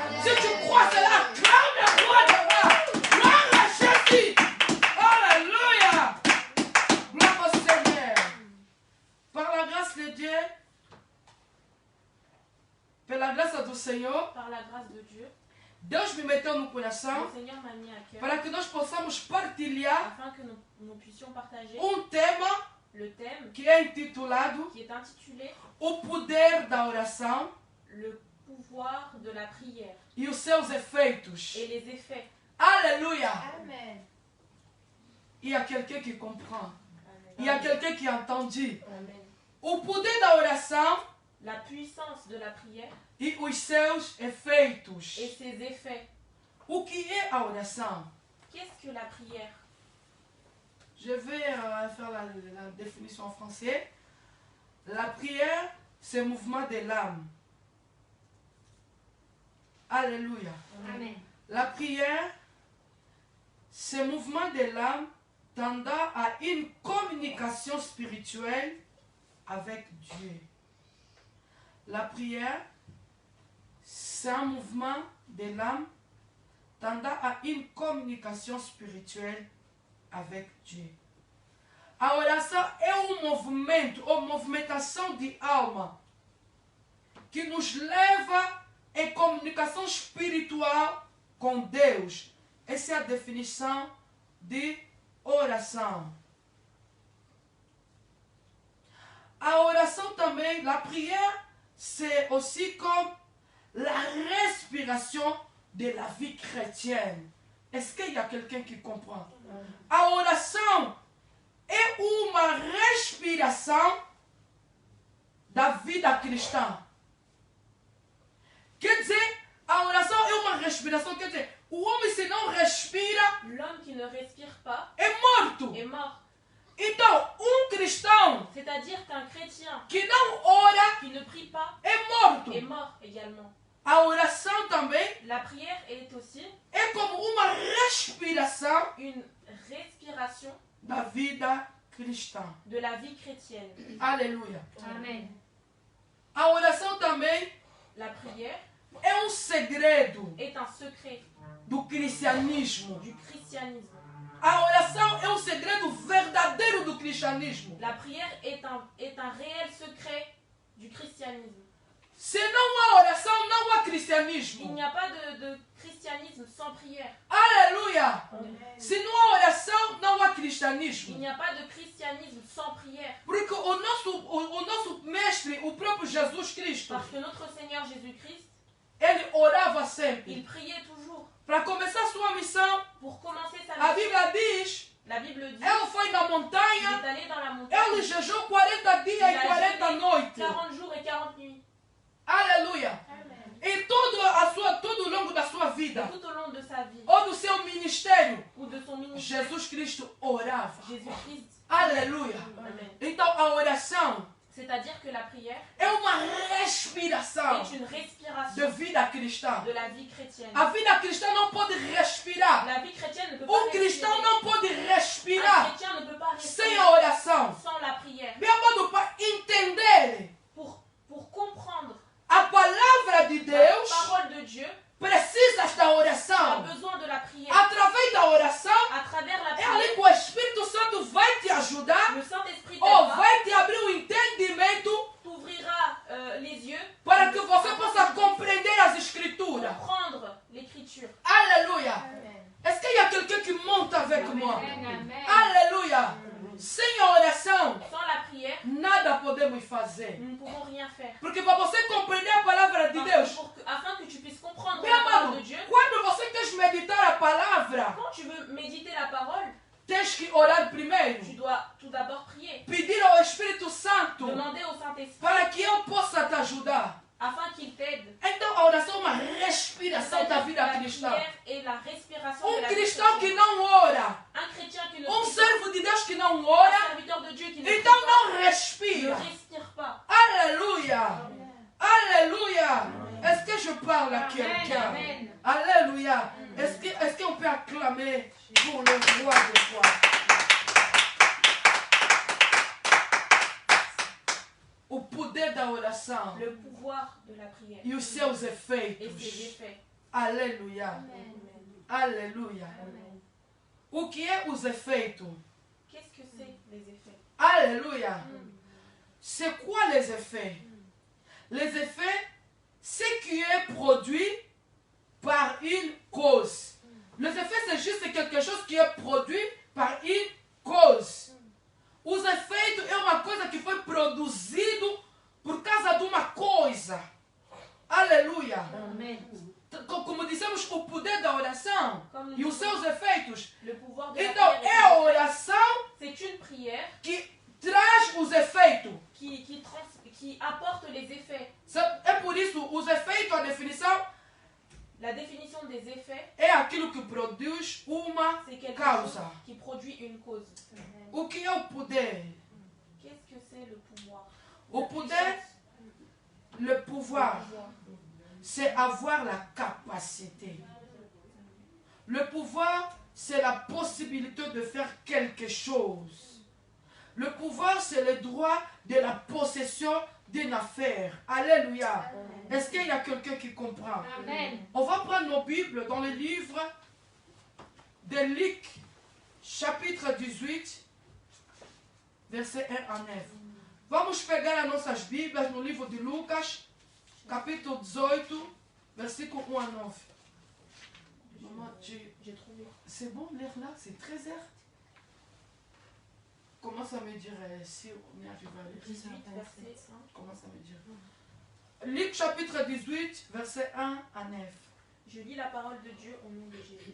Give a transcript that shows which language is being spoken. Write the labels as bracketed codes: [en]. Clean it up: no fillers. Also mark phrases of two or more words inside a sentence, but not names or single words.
[fr] Si tu crois cela, clame le roi de roi. Gloire à Jésus. Alléluia. Gloire au Seigneur. Par la grâce de Dieu, par la grâce [pt] do Senhor, [fr] par la grâce de Dieu, [pt] Deus me meteu no coração para que nós possamos partilhar [fr] afin que nous puissions partager [pt] tema [fr] le thème qui est [pt] intitulado O Poder da Oração, [fr] le pouvoir de la prière [pt] e os seus efeitos. [fr] Et les effets. Alléluia. Amen. Il y a quelqu'un qui comprend. Amen. Il y a quelqu'un qui a entendu. Amen. [pt] O poder da oração, [fr] la puissance de la prière [pt] e os seus efeitos. [fr] Et ses effets. [pt] O que é a oração? [fr] Qu'est-ce que la prière? Je vais faire la définition en français. La prière, c'est le mouvement de l'âme. Alléluia. Amen. La prière, c'est le mouvement de l'âme tendant à une communication spirituelle avec Dieu. La prière, c'est un mouvement de l'âme tendant à une communication spirituelle avec Dieu. [pt] A oração é movimento ou movimentação de alma que nos leva em comunicação espiritual com Deus. Essa é a definição de oração. A oração também, [fr] la prière, c'est aussi comme la respiration de la vie chrétienne. Est-ce qu'il y a quelqu'un qui comprend? [pt] A oração é uma respiração da vida cristã. Quer dizer, a oração é uma respiração, quer dizer, o homem se não respira, [fr] l'homme qui ne respire pas [pt] é morto. [fr] Est mort. [pt] Então, cristão, [fr] c'est-à-dire qu'un chrétien [pt] que não ora, [fr] qui ne prie pas, [pt] é morto. [fr] est mort également. [pt] A oração também, [fr] la prière est aussi, [pt] é como uma respiração, [fr] une respiration [pt] da vida cristã. [fr] De la vie chrétienne. [pt] Aleluia. Amen. A oração também, [fr] la prière, [pt] é segredo. [fr] Est un secret. [pt] do cristianismo. [fr] du christianisme. [pt] A oração é o segredo verdadeiro do cristianismo. [fr] La prière est un réel secret du christianisme. [pt] Se não há oração, não há [fr] Il [pt] cristianismo. [fr] n'y a pas de christianisme sans prière. [pt] Aleluia! Se não há oração, não há [fr] Il [pt] cristianismo. [fr] n'y a pas de christianisme sans prière. [pt] Porque o nosso mestre, o próprio Jesus Cristo, [fr] Parce que notre Seigneur Jésus-Christ, [pt] ele orava sempre. [fr] il priait toujours. [pt] Para começar sua missão, [fr] Pour commencer sa [pt] a [fr] mission, [pt] Bíblia diz, [fr] la Bible dit, [pt] ele foi na [fr] il [pt] montanha, [fr] est allé dans la [pt] ele [fr] montagne, [pt] jejuou 40 dias [fr] il [pt] e a 40 [fr] jeûné [pt] noites. [fr] 40 jours et 40 nuits. [pt] Aleluia! E todo ao longo da sua [fr] Et [pt] vida, [fr] tout au long de sa vie, [pt] ou do seu ministério, [fr] ou de son ministère, [pt] Jesus Cristo orava. [fr] Jésus-Christ. [pt] Aleluia! Amen. Então a oração [fr] C'est-à-dire que la prière [pt] é uma respiração [fr] est une respiration [pt] de vida cristã. [fr] de la vie chrétienne. [pt] A vida cristã não pode respirar. [fr] La vie chrétienne ne peut pas [pt] Um [fr] respirer. [pt] cristão não pode [fr] Un [pt] respirar [fr] chrétien ne peut pas [pt] sem [fr] respirer [pt] a oração. [fr] sans la prière. [pt] Meu amado, para entender [fr] Pour comprendre [pt] a palavra de [fr] la [pt] Deus, [fr] parole de Dieu, [pt] precisas da [fr] tu as [pt] oração. [fr] besoin de la prière. [pt] Através da oração, [fr] À travers la [pt] é ali [fr] prière, [pt] que o Espírito Santo vai te ajudar [fr] le Saint-Esprit [pt] ou [fr] t'aidera, [pt] vai te abrir o entendimento [fr] t'ouvrira les yeux [pt] para que você possa compreender as Escrituras. [fr] comprendre l'écriture. [pt] Aleluia! Amen. [fr] Est-ce qu'il y a quelqu'un qui monte avec moi? Amen. [pt] Aleluia! Sem a oração, [fr] Sans la prière, [pt] nada podemos fazer. [fr] nous ne pouvons rien faire. [pt] Porque para você compreender a palavra de Deus, [fr] Afin que tu puisses comprendre [pt] meu [fr] la parole [pt] amado, [fr] de Dieu, [pt] quando você quer meditar a palavra, [fr] quand tu veux méditer la parole, [pt] tens que orar [fr] tu [pt] primeiro. [fr] dois tout d'abord prier. [pt] Pedir ao Espírito Santo [fr] Demander au Saint-Esprit [pt] para que eu possa te ajudar. [fr] afin qu'il t'aide. [pt] Então a oração é uma respiração da vida [fr] La [pt] cristã. [fr] prière et la respiration de la vie [pt] Cristão que [fr] chrétienne. [pt] não ora, [fr] Un chrétien qui ne prie pas, [pt] servo de Deus que não [fr] un [pt] ora, [fr] serviteur de Dieu qui ne prie [pt] então [fr] pas, [pt] não [fr] ne [pt] respira. [fr] respire pas. Aleluia! Alléluia! Est-ce que je parle à quelqu'un? Amen. Alléluia! Est-ce qu'on peut acclamer pour le roi des rois? [pt] O poder da oração [fr] Le pouvoir de la prière [pt] e os seus [fr] et ses [pt] efeitos. [fr] effets. [pt] Aleluia! Amen. Aleluia! Amen. O que é os efeitos? [fr] Qu'est-ce que c'est les effets? Alléluia! C'est quoi les effets? Les effets, c'est qui est produit par une cause. Les effets, c'est juste quelque chose qui est produit par une cause. [pt] Os efeitos é uma coisa que foi produzido por causa de uma coisa. Aleluia! Amen. Como dissemos, o poder da oração [fr] Comme [pt] e [fr] nous [pt] os seus efeitos. [fr] le pouvoir de la [pt] Então, [fr] prière [pt] é a oração [fr] c'est une prière [pt] que traz os efeitos. [fr] qui apporte les effets. [pt] É por isso, os efeitos, a definição, [fr] La définition des effets, [pt] é aquilo que produz uma [fr] c'est quelque [pt] causa. [fr] chose qui produit une cause. [pt] O que é o poder? [fr] Qu'est-ce que c'est le pouvoir? [pt] O [fr] La [pt] poder, [fr] puissance. le pouvoir, Le pouvoir. c'est avoir la capacité. Le pouvoir, c'est la possibilité de faire quelque chose. Le pouvoir, c'est le droit de la possession d'une affaire. Alléluia. Est-ce qu'il y a quelqu'un qui comprend? Amen. On va prendre nos Bibles dans le livre de Luc, chapitre 18, verset 1 à 9. [pt] Vamos pegar as nossas Bíblias no livro de Lucas, capítulo 18, versículo 1 à 9. [fr] Maman, J'ai trouvé. c'est bon l'heure là? C'est 13 heures? Commence à me dire si on est arrivé à l'heure. 18, verset 1. Commence à me dire. Luc chapitre 18, verset 1 à 9. Je lis la parole de Dieu au nom de Jésus.